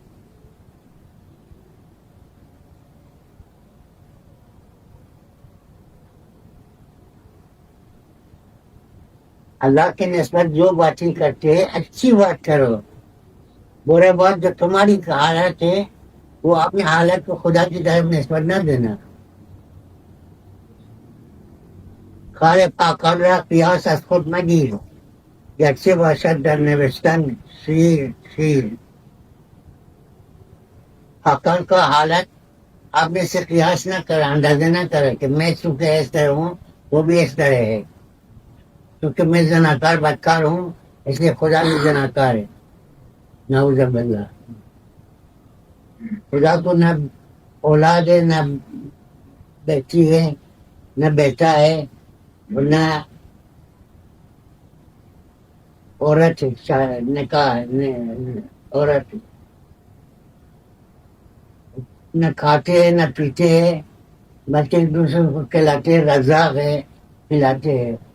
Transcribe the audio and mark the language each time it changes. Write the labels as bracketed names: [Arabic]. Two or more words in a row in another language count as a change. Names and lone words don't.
[Urdu] اللہ کی نسبت جو باتیں کرتے ہیں اچھی بات کرو، برے بات جو تمہاری حالت ہے وہ اپنی حالت کو خدا کی طرف نسبت نہ دینا. [Persian] کار پاکان را قیاس از خود مگیر، گرچه باشد در نوشتن شیر. [Urdu] پاکان کا حالت اپنے سے قیاس نہ کرے، اندازہ نہ کرے کہ میں چونکہ اس طرح ہوں وہ بھی اس طرح ہے. کیونکہ میں زناکار بدکار ہوں اس لیے خدا بھی زناکار ہے. [Arabic] نعوذ باللہ. [Urdu] خدا کو نہ اولاد ہے، نہ بیٹی ہے، نہ بیٹا ہے، اور نہ عورت ہے، نکاح عورت نہ کھاتے ہیں نہ پیتے ہیں، بلکہ ایک دوسرے کو کھلاتے ہیں، رزاق ہے کھلاتے ہیں.